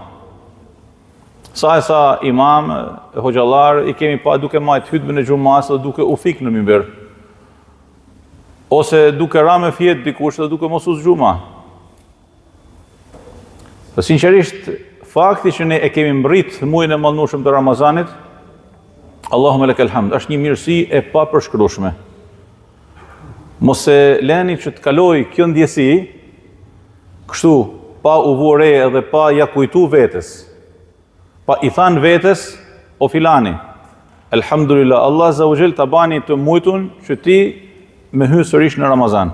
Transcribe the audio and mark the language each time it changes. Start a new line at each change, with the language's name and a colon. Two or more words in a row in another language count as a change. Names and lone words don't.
Albanian: Sa e sa imam, hoxhallar, i kemi pa duke majt hutbën e xumas dhe duke u fik në mimber. Ose duke ra me fjet dikush dhe duke mos u zgjuma. Dhe sinqerisht, fakti që ne e kemi mbrit muajin e mëndueshëm të Ramazanit,
Arabic: اللهم لك الحمد,
Albanian: është një mirësi e papërshkrueshme. Mos e leni që të kaloj kjo ndjesi, kështu, pa u vore edhe pa ja kujtu vetes. Pa i than vetes, o filani, elhamdulillah, Allah
Arabic: عز وجل
Albanian: ta bani të mujtun që ti me hy sërish në Ramazan.